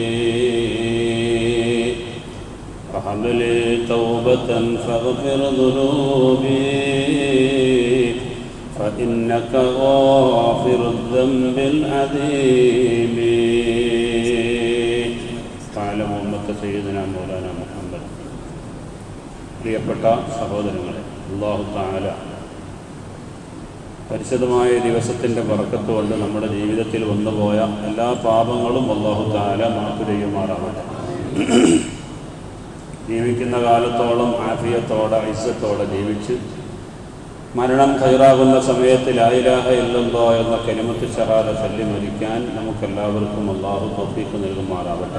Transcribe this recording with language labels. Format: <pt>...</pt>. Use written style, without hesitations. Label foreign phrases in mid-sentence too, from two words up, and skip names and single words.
<ar>فهب لي توبة فاغفر ذنوبي فإنك غافر الذنب العظيم تعالى محمد سيدنا مولانا محمد</ar> <ml>പ്രിയപ്പെട്ട സഹോദരങ്ങളെ, അല്ലാഹു തആല പരിശുദ്ധമായ ദിവസത്തിൻ്റെ ബറക്കത്ത് കൊണ്ട് നമ്മുടെ ജീവിതത്തിൽ വന്നുപോയ എല്ലാ പാപങ്ങളും അല്ലാഹു തആല മാഫു ചെയ്യുമാറാവട്ടെ. ജീവിക്കുന്ന കാലത്തോളം ആഫിയത്തോടെ ഇസ്സത്തോടെ ജീവിച്ച് മരണം ഖൈറാകുന്ന സമയത്ത്</ml> <ar>لا إله إلا الله</ar> <ml>എന്ന</ml> <ar>كلمة شهادة</ar> <ml>ചൊല്ലി മരിക്കാൻ നമുക്കെല്ലാവർക്കും അല്ലാഹു തൗഫീഖ് നൽകുമാറാവട്ടെ.</ml>